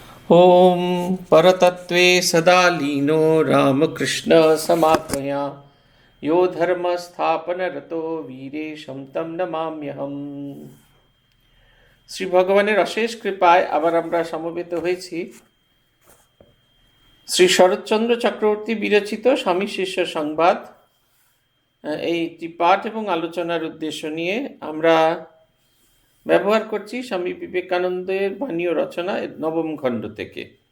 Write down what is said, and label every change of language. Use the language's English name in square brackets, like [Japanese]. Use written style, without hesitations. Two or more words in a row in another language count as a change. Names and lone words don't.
[Sanskrit] ॐ परतत्त्वे सदा लीनो रामकृष्णसमात्मया यो धर्मस्थापनरतो वीरेशं तं নমাম্যহম। [Bangla] শ্রী ভগবানের অশেষ কৃপায় আবার আমরা সমবেত হয়েছি শ্রী শরৎচন্দ্র চক্রবর্তী বিরচিত স্বামী শিষ্য সংবাদ এইটি পাঠ এবং আলোচনার উদ্দেশ্য নিয়ে আমরা ব্যবহার করছি স্বামী বিবেকানন্দের বাণীয় রচনা নবম খণ্ড থেকে।